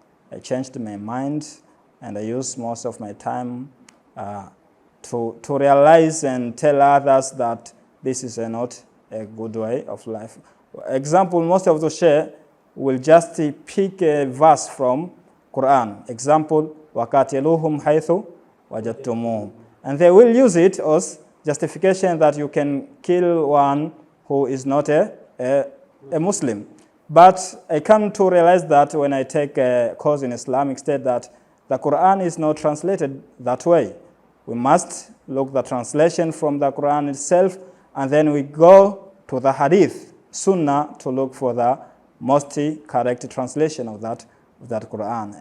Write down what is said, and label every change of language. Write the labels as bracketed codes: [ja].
[en] I changed my mind and I used most of my time to realize and tell others that this is not a good way of life. Example, most of the share will just pick a verse from Quran. [ar] Example, وقتلهم حيث وجدتموهم. [en] And they will use it as justification that you can kill one who is not a Muslim. But I come to realize that when I take a course in Islamic State that the Quran is not translated that way. We must look the translation from the Quran itself, and then we go to the Hadith, Sunnah, to look for the most correct translation of that Quran.